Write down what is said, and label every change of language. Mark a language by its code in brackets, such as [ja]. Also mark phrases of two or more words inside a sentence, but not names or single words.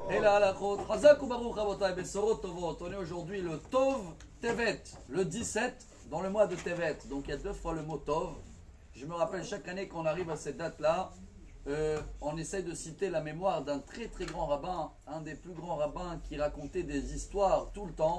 [fr] la halachot. [he] חזק וברוך רבותי בשורות טובות. [fr] On est aujourd'hui le Tov Tevet, le 17 dans le mois de Tevet. Donc il y a 2 fois le mot Tov. Je me rappelle chaque année qu'on arrive à cette date-là, on essaye de citer la mémoire d'un très très grand rabbin, un des plus grands rabbins qui racontait des histoires tout le temps.